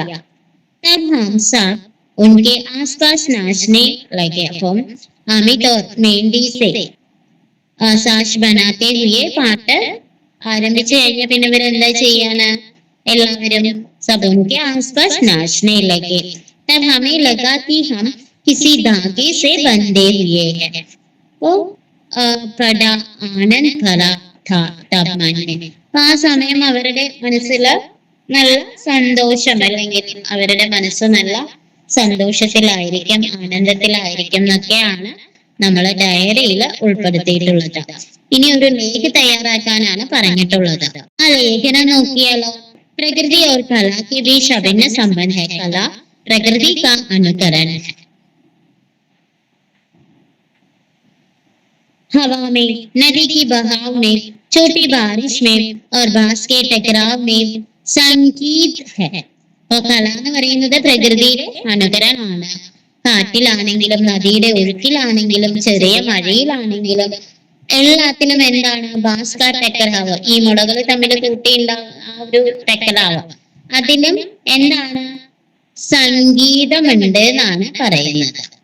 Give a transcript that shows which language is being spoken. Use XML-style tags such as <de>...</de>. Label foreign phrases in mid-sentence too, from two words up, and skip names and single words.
<hi>तब हम सब उनके आसपास नाचने लगे. അപ്പം अमित और मेहंदी से साथ बनाते हुए</hi> <ml>പാട്ട് ആരംഭിച്ചു കഴിഞ്ഞ പിന്നെ ഇവരെന്താ ചെയ്യാണ്, എല്ലാവരും</ml> <hi>सब उनके आसपास नाचने लगे. तब हमें लगा कि हम किसी धागे से बंधे हुए हैं. वो बड़ा आनंद भरा था तब मन में.</hi> <ml>ആ സമയം അവരുടെ മനസ്സില് നല്ല സന്തോഷം, അല്ലെങ്കിൽ അവരുടെ മനസ്സ് നല്ല സന്തോഷത്തിലായിരിക്കും, ആനന്ദത്തിലായിരിക്കും എന്നൊക്കെയാണ് നമ്മൾ ഡയറിയിൽ ഉൾപ്പെടുത്തിയിട്ടുള്ളത്. ഇനി ഒരു ലേഖ് തയ്യാറാക്കാനാണ് പറഞ്ഞിട്ടുള്ളത്. ആ ലേഖനം നോക്കിയാലോ.</ml> <hi>प्रकृति और कला के बीच अभिन्न संबंध है. कला प्रकृति का अनुकरण है. हवा में, नदी की बहाव में, छोटी बारिश में और बांस के टकराव में संगीत है.</hi> <ml>അപ്പോൾ കല എന്ന് പറയുന്നത് പ്രകൃതിയുടെ അനുകരണമാണ്. കാറ്റിലാണെങ്കിലും നദിയുടെ ഒഴുക്കിലാണെങ്കിലും ചെറിയ മഴയിലാണെങ്കിലും എല്ലാത്തിലും എന്താണ് ഭാസ്കർ ടെക്കറാവ്, ഈ മുളകൾ തമ്മിൽ കൂട്ടിയുണ്ടാവുന്ന ആ ഒരു ടെക്കറാവ്, അതിലും എന്താണ് സംഗീതമുണ്ട് എന്നാണ് പറയുന്നത്.</ml>